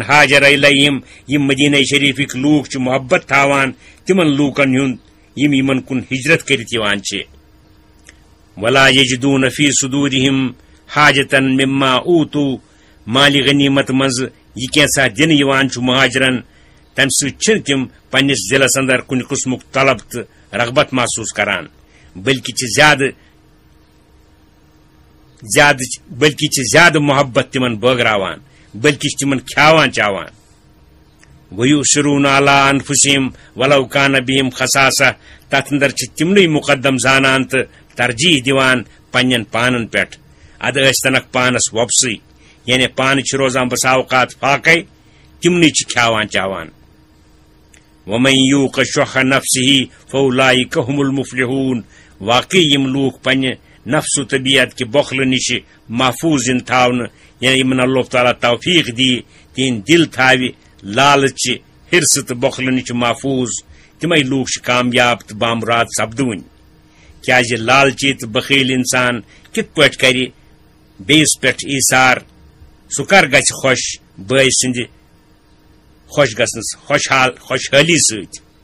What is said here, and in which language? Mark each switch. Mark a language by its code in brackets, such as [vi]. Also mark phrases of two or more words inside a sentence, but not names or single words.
[ar] ہاجر الیہم [ks] یِم مدینہ شریفٕکۍ لوٗکھ چھِ محبت تھاوان تِمن لوٗکن ہُنٛد یِم یِمن کُن ہجرت کٔرِتھ یِوان چھِ [ar] ولا یجدون فی صدورہم حاجتا مما اوتوا [ks] مالِ غنیمت منٛز یہِ کینٛژھا دِنہٕ یِوان چھُ مہاجرن تمہِ سۭتۍ چھِنہٕ تِم پننِس دِلس اندر کُنہِ قٕسمُک طلب تہٕ رغبت محسوٗس کران بلکہ چھِ زیادٕ محبت تِمن بٲگراوان بلکہ چھِ تِمن کھیاوان چاوان [ar] وَيُؤْثِرُونَ عَلَىٰ أَنفُسِهِمْ وَلَوْ كَانَ بِهِمْ خَصَاصَةٌ [ks] تَتھ اندر چھ تمنٕے مقدم زانان تہٕ ترجیح دِوان پننٮ۪ن پانن پٮ۪ٹھ اد ٲسۍتنکھ پانس وۄبسٕے یعنی پانہٕ چھِ روزان بسا اوقات فاقے تمنٕے چھِ کھیاوان چاوان [ar] وَمَن یوٗق شُحَّ نَفْسِهِ فَأُولَٰئِکَ هُمُ الْمُفْلِحُونَ [ks] واقعی یم لوٗکھ پننہِ نفس و طبیعت کہِ بۄخلہٕ نِش محفوظ یِن تھاونہٕ یعنی یمن اللہ تعالیٰ توفیق دی تہنٛدۍ دل تھاوِ لالچہِ ہرسہٕ تہٕ بۄخلہٕ نِش محفوظ تمے لوٗکھ چھِ کامیاب تہٕ بامراد سپدوٕنۍ کیازِ لالچی تہٕ بخیل انسان کِتھ پٲٹھۍ کرِ بیٚیِس پٮ۪ٹھ ایثار سُہ کر گژھِ خۄش بٲے سٕنٛدِ خۄش گژھنس خۄشحٲلی سۭتۍ